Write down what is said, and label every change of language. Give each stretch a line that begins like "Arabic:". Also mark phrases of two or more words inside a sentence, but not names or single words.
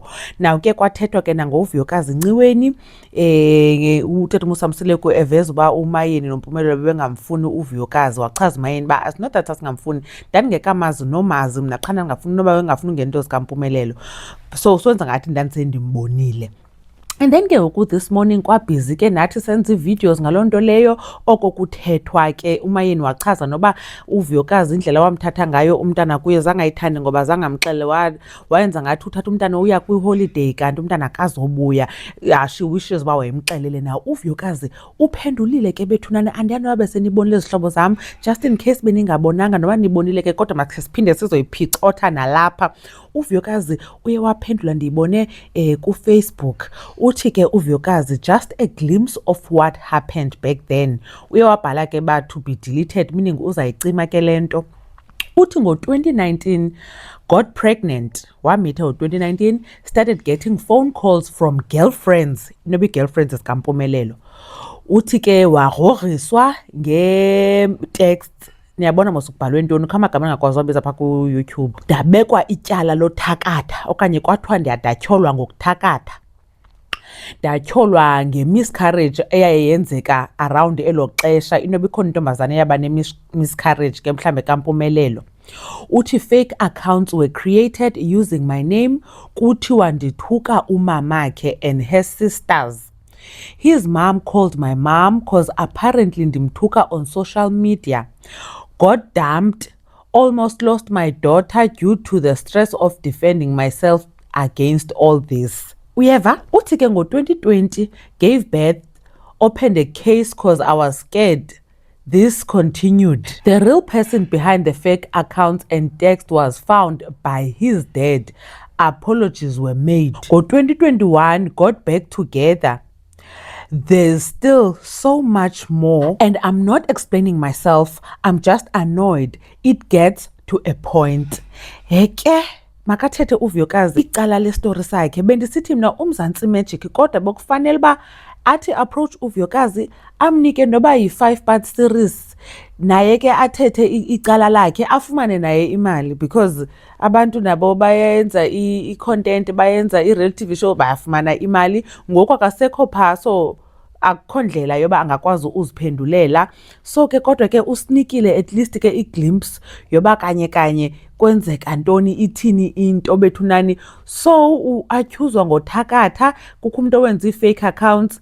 Xhosa: Naw ke kwathethwa ke nangoVuyokazi Nciweni, utata uMusa eveza uba uMayeni noMpumelelo bebengamfuni uVuyokazi. Wachaza uMayeni uba asinotata singamfuni, ndandingekamazi nomazi mna qha ndingafuni noba bengafuni ngento zikaMpumelelo. So swenza ngathi ndandisendimbonile. And then ke ngoku
English: this morning
Xhosa: kwabhizi ke nathi senza ii-videos ngaloo nto leyo. Oko kuthethwa ke uMayeni wachaza noba uVuyokazi indlela wamthatha ngayo umntana kuye zangayithandi ngoba zangamxele, wayenza ngathi uthatha umntana uya kwiholiday kanti umntana akazobuya.
English: She wishes
Xhosa: uba wayemxelele. Naw uVuyokazi uphendulile ke bethunana, andiyazi noba besenibonile izihlobo zam,
English: just in case
Xhosa: beningabonanga noba nibonile ke kodwa makhe siphinde sizoyiphicotha nalapha. uVuyokazi uye waphendula, ndiyibone kuFacebook. Uthi ke uVuyokazi,
English: just a glimpse of what happened back then.
Xhosa: Uye wabhala ke ba
English: to be deleted,
Xhosa: meaning uzayicima ke le nto. Uthi ngo-2019
English: got pregnant.
Xhosa: Wamitha ngo-2019,
English: started getting phone calls from girlfriends,
Xhosa: inoba ii-girlfriends zikaMpumelelo. Uthi ke wagrogriswa nge-text. Niyabona mos ukubhalwe ntoni, kho amagama angakwazi wabiza phaa kuYouTube. Ndabekwa ityala lothakatha okanye kwathiwa ndiyadatyholwa ngokuthakatha. Ndatyholwa nge-miscarriage eyayenzeka around elo xesha, inoba ikhona intombazane eyaba ne-miscarriage ke mhlambe kaMpumelelo.
English: Uthi fake accounts were created using my name.
Xhosa: Kuthiwa ndithuka umamakhe
English: and her sisters. His mom called my mom cause apparently ndimthuka on social media. Got dumped, almost lost my daughter due to the stress of defending myself against all this.
Xhosa: Uyeva? Uthi ke ngo-2020
English: gave birth, opened a case cause I was scared. This continued. The real person behind the fake accounts and text was found by his dad. Apologies were made. Ngo-2021 got back together. There's still so much more, and I'm not explaining myself, I'm just annoyed. It gets to a point.
Xhosa: Heke makathethe uVuyokazi icala lestori sakhe. Bendisithi mna uMzantsi Magic kodwa bekufanele uba athi approach uVuyokazi amnike noba yi-5-part series, naye ke athethe icala lakhe afumane naye imali, because abantu nabo bayenza i-content, bayenza
English: i-real TV show,
Xhosa: bayafumana imali. Ngoku akasekho phaa, so akukho ndlela yoba angakwazi uziphendulela. So ke kodwa ke usinikile
English: at least
Xhosa: ke i-glimpse yoba kanye kanye kwenzeka ntoni, ithini into bethunani. So uatyhuzwa ngothakatha, kukho umuntu owenza
English: ii-fake accounts.